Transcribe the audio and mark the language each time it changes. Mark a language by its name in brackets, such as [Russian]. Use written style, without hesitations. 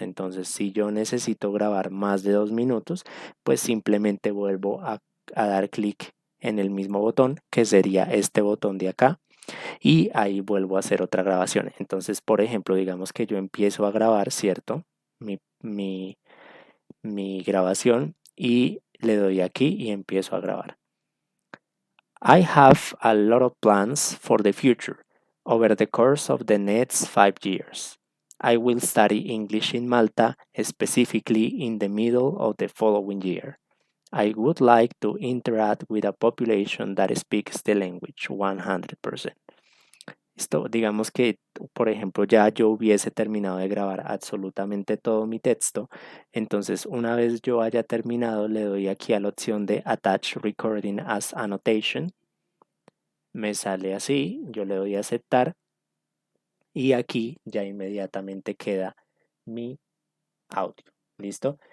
[Spanish] Entonces, si yo necesito grabar más de 2 minutos, pues simplemente vuelvo a dar clic en el mismo botón, que sería este botón de acá, y ahí vuelvo a hacer otra grabación. Entonces, por ejemplo, digamos que yo empiezo a grabar, ¿cierto? Mi grabación y le doy aquí y empiezo a grabar. [English] I have a lot of plans for the future over the course of the next 5 years. I will study English in Malta, specifically in the middle of the following year. I would like to interact with a population that speaks the language 100%. [Spanish] Esto, digamos que, por ejemplo, ya yo hubiese terminado de grabar absolutamente todo mi texto. Entonces, una vez yo haya terminado, le doy aquí a la opción de Attach Recording as Annotation. Me sale así, yo le doy a aceptar y aquí ya inmediatamente queda mi audio. ¿Listo?